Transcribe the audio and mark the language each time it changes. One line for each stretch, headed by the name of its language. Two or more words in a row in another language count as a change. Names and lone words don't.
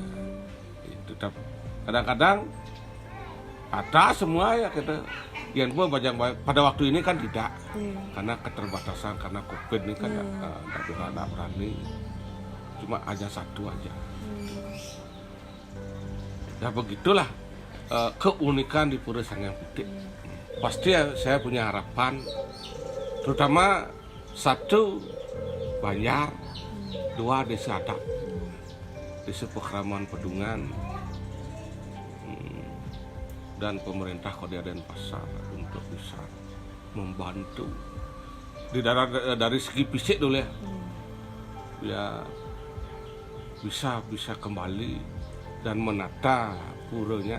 Indonesian: Itu kadang-kadang ada semua ya kita yang gua bajang pada waktu ini kan tidak, karena keterbatasan, karena COVID ini kan tidak berani, cuma aja satu aja. Ya begitulah keunikan di Pura Sanghyang Pite. Pasti ya, saya punya harapan, terutama satu Banjar, dua desa adat, desa Pekraman Pedungan, dan pemerintah Kota Denpasar untuk bisa membantu dari segi fisik dulu ya bisa kembali dan menata puranya.